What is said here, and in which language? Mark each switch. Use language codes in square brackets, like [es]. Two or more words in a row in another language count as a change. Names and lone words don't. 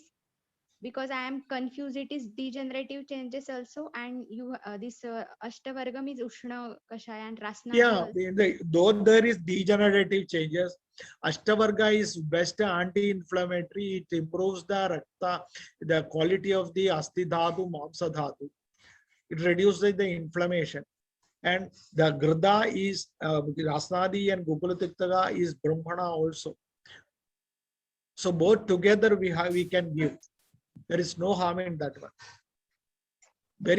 [en] Because I am confused. It is degenerative changes also, and you this Ashtavargam is [sa] Ushna Kashaya [en] and Rasnadi. Yeah, though there is degenerative changes, Ashtavarga is best anti-inflammatory. It improves the rakta, the quality of the [sa] asti dhatu, mamsa dhatu. [en] It reduces the inflammation, and the Grida is Rasnadi and Gopalatiktaga is Brahmana also. So both together we can give. There is no harm in that one.